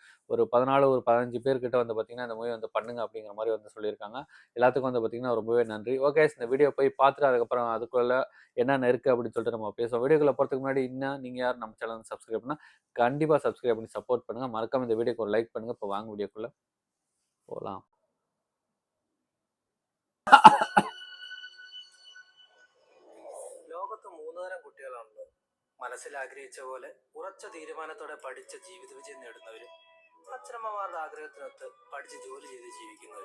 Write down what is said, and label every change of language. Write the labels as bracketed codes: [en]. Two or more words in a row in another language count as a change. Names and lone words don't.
[ta] ஒரு 14 ஒரு 15 பேர்கிட்ட வந்து பார்த்தீங்கன்னா இந்த மூவி வந்து பண்ணுங்க அப்படிங்கிற மாதிரி வந்து சொல்லியிருக்காங்க. எல்லாத்துக்கும் வந்து பார்த்தீங்கன்னா ரொம்பவே நன்றி. ஓகே, இந்த வீடியோ போய் பார்த்துட்டு அதுக்கப்புறம் அதுக்குள்ள என்னென்ன இருக்குது அப்படின்னு சொல்லிட்டு நம்ம பேசுவோம். வீடியோக்குள்ள போகிறதுக்கு முன்னாடி இன்னும் நீங்கள் யார் நம்ம சேனல் சப்ஸ்கிரைப் பண்ணால் கண்டிப்பாக சப்ஸ்கிரைப் பண்ணி சப்போர்ட் பண்ணுங்கள். மறக்காம இந்த வீடியோக்கு ஒரு லைக் பண்ணுங்கள். இப்போ வாங்க வீடியோக்குள்ள போகலாம். [ml] ലോകത്ത് മൂന്നുതരം കുട്ടികളാണല്ലോ. മനസ്സിൽ ആഗ്രഹിച്ച പോലെ ഉറച്ച തീരുമാനത്തോടെ പഠിച്ച ജീവിത വിജയം നേടുന്നവരും അച്ഛനമ്മമാരുടെ ആഗ്രഹത്തിനൊത്ത് പഠിച്ച് ജോലി ചെയ്ത് ജീവിക്കുന്നവരും.